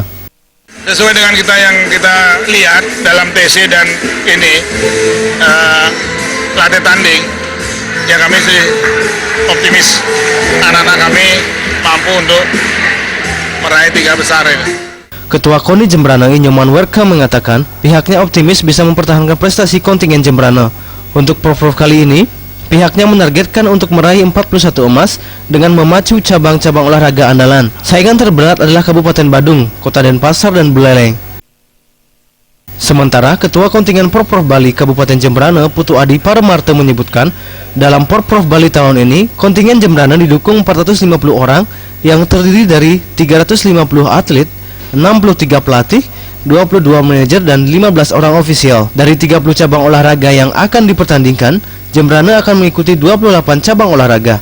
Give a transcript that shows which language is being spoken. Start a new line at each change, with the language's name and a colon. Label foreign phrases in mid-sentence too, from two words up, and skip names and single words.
Indonesian: Sesuai dengan yang kita lihat dalam TC dan ini latih tanding, ya kami sih optimis anak-anak kami mampu untuk meraih 3 besar ini. Ketua KONI Jembrana Nyoman Werka mengatakan pihaknya optimis bisa mempertahankan prestasi kontingen Jembrana. Untuk Porprov kali ini, pihaknya menargetkan untuk meraih 41 emas dengan memacu cabang-cabang olahraga andalan. Saingan terberat adalah Kabupaten Badung, Kota Denpasar, dan Buleleng. Sementara Ketua Kontingen Porprov Bali Kabupaten Jembrana Putu Adi Paramarta menyebutkan, dalam Porprov Bali tahun ini, kontingen Jembrana didukung 450 orang yang terdiri dari 350 atlet, 63 pelatih, 22 manajer, dan 15 orang ofisial. Dari 30 cabang olahraga yang akan dipertandingkan, Jembrana akan mengikuti 28 cabang olahraga.